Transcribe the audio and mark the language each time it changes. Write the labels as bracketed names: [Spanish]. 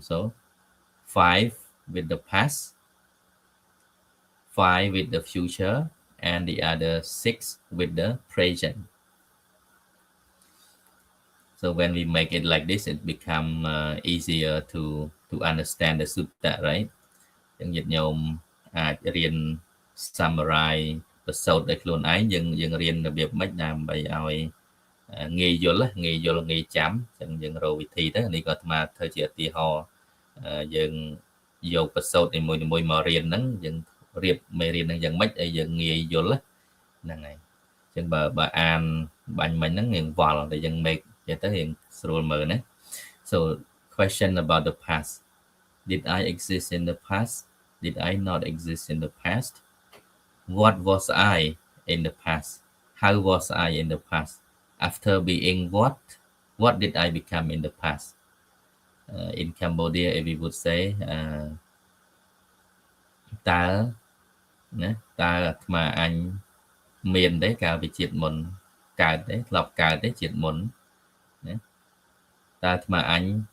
[English] So 5 with the past, 5 with the future, and the other 6 with the present. So when we make it like this, it become easier to understand the sutta, right? [Khmer] ចឹងញាតិញោមអាចរៀន summarize ប្រសូតដោយខ្លួនឯងយើងរៀនរបៀបម៉េចដើម្បីឲ្យងាយយល់ងាយចាំចឹងយើងរកវិធីទៅនេះក៏អាត្មាធ្វើជាឧទាហរណ៍យើងយកប្រសូតនីមួយៗមករៀនហ្នឹងយើងរៀបមេរៀនហ្នឹងយ៉ាងម៉េចឲ្យយើងងាយយល់ហ្នឹងហើយចឹងបើអានបាញ់មិញហ្នឹងយើងវល់តែយើង make ចេះទៅយើងស្រួលមើលណា [English] so question about the past. Did I exist in the past? Did I not exist in the past? What was I in the past? How was I in the past? After being what did I become in the past? In Cambodia, if we would say, [Khmer] តើអាត្មាអញមានទេកាលពីជាតិមុនកើតទេធ្លាប់កើតទេជាតិមុនណាតើអាត្មាអញ